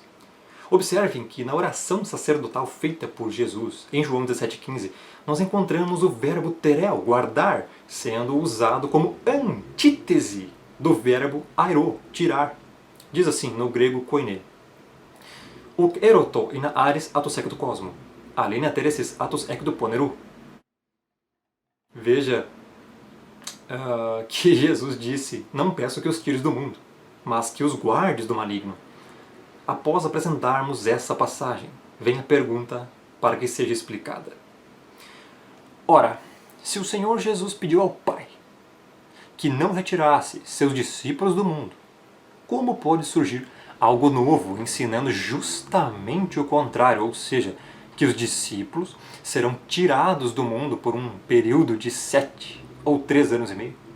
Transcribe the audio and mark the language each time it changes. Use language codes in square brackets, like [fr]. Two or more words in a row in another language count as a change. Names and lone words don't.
[pt] Observem que na oração sacerdotal feita por Jesus, em João 17,15, nós encontramos o verbo tereo, guardar, sendo usado como antítese do verbo airo, tirar. Diz assim no grego koine: [el] "Οὐκ ἐρωτῶ ἵνα ἄρῃς αὐτοὺς ἐκ τοῦ κόσμου, ἀλλ' ἵνα τηρήσῃς αὐτοὺς ἐκ τοῦ πονηροῦ." [pt] Veja que Jesus disse: "Não peço que os tires do mundo, mas que os guardes do maligno." Após apresentarmos essa passagem, vem a pergunta para que seja explicada. Ora, se o Senhor Jesus pediu ao Pai que não retirasse seus discípulos do mundo, como pode surgir algo novo ensinando justamente o contrário, ou seja, que os discípulos serão tirados do mundo por um período de 7 ou 3 anos e meio?